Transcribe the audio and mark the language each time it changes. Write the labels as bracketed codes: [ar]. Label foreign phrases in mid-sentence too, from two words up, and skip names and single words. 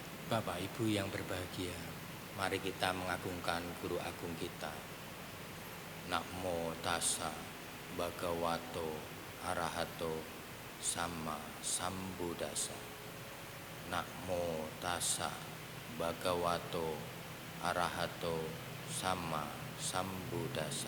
[id] Bapak Ibu yang berbahagia, mari kita mengagungkan Guru Agung kita. [pi] Namo tassa bhagavato arahato sama sambuddhassa. Namo tassa bhagavato arahato sama sambuddhassa.